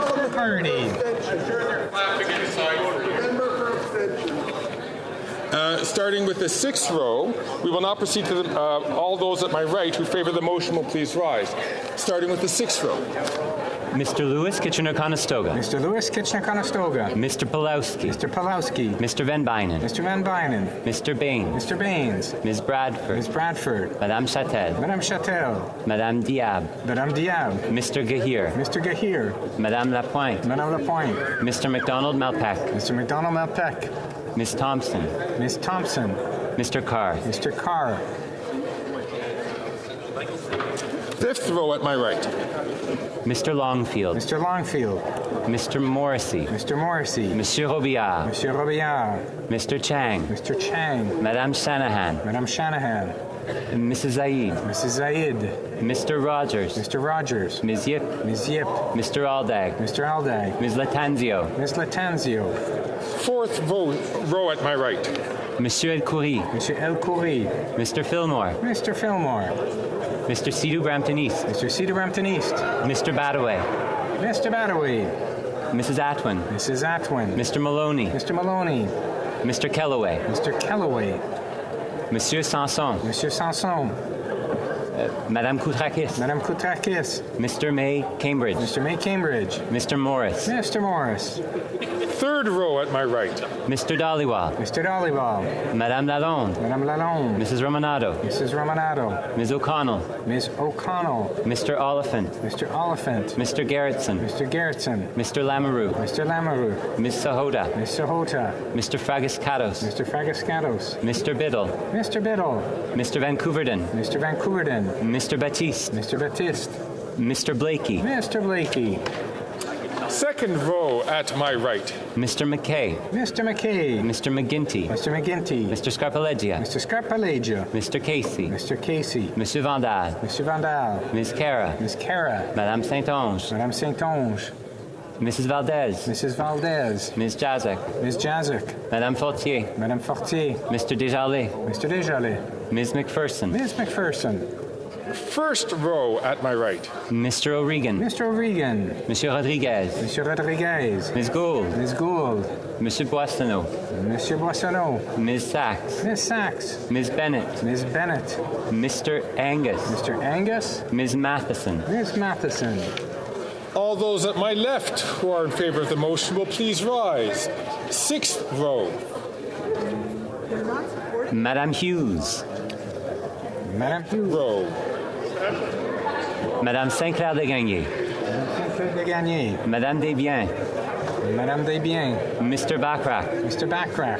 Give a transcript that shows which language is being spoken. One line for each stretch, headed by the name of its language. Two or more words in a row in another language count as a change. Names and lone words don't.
English: Starting with the sixth row, we will now proceed to all those at my right who favour the motion will please rise. Starting with the sixth row. Mr. Lewis, Kitchener-Conestoga. Mr. Lewis, Kitchener-Conestoga. Mr. Pulowski. Mr. Pulowski. Mr. Van Bynen. Mr. Van Bynen. Mr. Baines. Mr. Baines. Ms. Bradford. Ms. Bradford. Madame Chatel. Madame Chatel. Madame Diab. Madame Diab. Mr. Gahir. Mr. Gahir. Madame Lapointe. Madame Lapointe. Mr. McDonald-Malpeck. Mr. McDonald-Malpeck. Ms. Thompson. Ms. Thompson. Mr. Carr. Mr. Carr. Fifth row at my right. Mr. Longfield. Mr. Longfield. Mr. Morrissey. Mr. Morrissey. Monsieur Robillard. Monsieur Robillard. Mr. Chang. Mr. Chang. Madame Shanahan. Madame Shanahan. Mrs. Zaid. Mrs. Zaid. Mr. Rogers. Mr. Rogers. Ms. Yip. Ms. Yip. Mr. Aldag. Mr. Aldag. Ms. Latanzio. Ms. Latanzio. Fourth row at my right. Monsieur El Khoury. Monsieur El Khoury. Mr. Fillmore. Mr. Fillmore. Mr. Sidhu Brampton East. Mr. Sidhu Brampton East. Mr. Badaway. Mr. Badaway. Mrs. Atwin. Mrs. Atwin. Mr. Maloney. Mr. Maloney. Mr. Kellaway. Mr. Kellaway. Monsieur Sanson. Monsieur Sanson. Madame Koutrakis. Madame Koutrakis. Mr. May Cambridge. Mr. May Cambridge. Mr. Morris. Mr. Morris. Third row at my right. Mr. Dhaliwal. Mr. Dhaliwal. Madame Lalonde. Madame Lalonde. Mrs. Romanado. Mrs. Romanado. Ms. O'Connell. Ms. O'Connell. Mr. Oliphant. Mr. Oliphant. Mr. Gerritsen. Mr. Gerritsen. Mr. Lamoureux. Mr. Lamoureux. Ms. Sahota. Ms. Sahota. Mr. Fragiscatos. Mr. Fragiscatos. Mr. Biddle. Mr. Biddle. Mr. Vancouverden. Mr. Vancouverden. Mr. Baptiste. Mr. Baptiste. Mr. Blakey. Mr. Blakey. Second row at my right. Mr. McKay. Mr. McKay. Mr. McGinty. Mr. McGinty. Mr. Scarpaleggia. Mr. Scarpaleggia. Mr. Casey. Mr. Casey. Monsieur Vandal. Monsieur Vandal. Ms. Cara. Ms. Cara. Madame Saint-Onge. Madame Saint-Onge. Mrs. Valdez. Mrs. Valdez. Ms. Jazek. Ms. Jazek. Madame Fortier. Madame Fortier. Mr. Desjardins. Mr. Desjardins. Ms. McPherson. Ms. McPherson. First row at my right. Mr. O'Regan. Mr. O'Regan. Monsieur Rodriguez. Monsieur Rodriguez. Ms. Gould. Ms. Gould. Monsieur Boissonneau. Monsieur Boissonneau. Ms. Sachs. Miss Sachs. Ms. Bennett. Ms. Bennett. Mr. Angus. Mr. Angus. Ms. Matheson. Ms. Matheson. All those at my left who are in favor of the motion will please rise. Sixth row. Madame Hughes. Madame Hughes. Row. Madame Sinclair de Gagné. Sinclair de Gagné. Madame Desbiens. Madame Desbiens. Mr. Backrack. Mr. Backrack.